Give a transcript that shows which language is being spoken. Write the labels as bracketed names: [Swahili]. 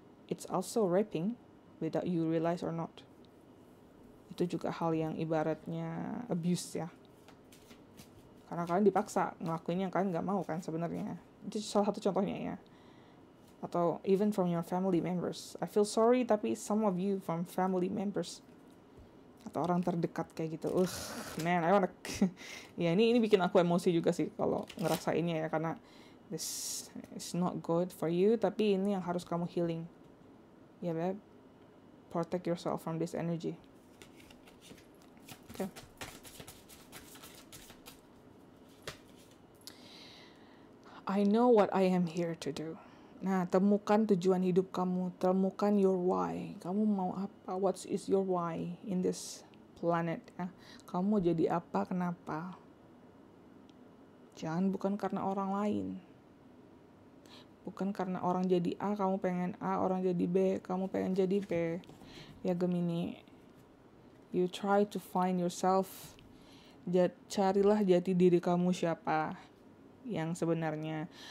[English] It's also raping without you realize or not. [Indonesian] Itu juga hal yang ibaratnya abuse ya. Karena kalian dipaksa ngelakuin yang kalian gak mau kan sebenarnya. Itu salah satu contohnya ya. Atau [English] even from your family members. I feel sorry, [Indonesian] tapi [English] some of you from family members [Indonesian] atau orang terdekat kayak gitu, man, [English] I wanna [Indonesian] ya ini bikin aku emosi juga sih kalau ngerasainnya ya, karena [English] this is not good for you, [Indonesian] tapi ini yang harus kamu healing ya, babe. [English] Protect yourself from this energy. Okay. I know what I am here to do. [Indonesian] Nah, temukan tujuan hidup kamu, temukan [English] your why. [Indonesian] Kamu mau apa? [English] What is your why in this planet? [Indonesian] Ya? Kamu mau jadi apa? Kenapa? Jangan bukan karena orang lain. Bukan karena orang jadi A, kamu pengen A, orang jadi B, kamu pengen jadi B. [English] Ya Gemini, you try to find yourself. [Indonesian] Carilah jati diri kamu siapa yang sebenarnya.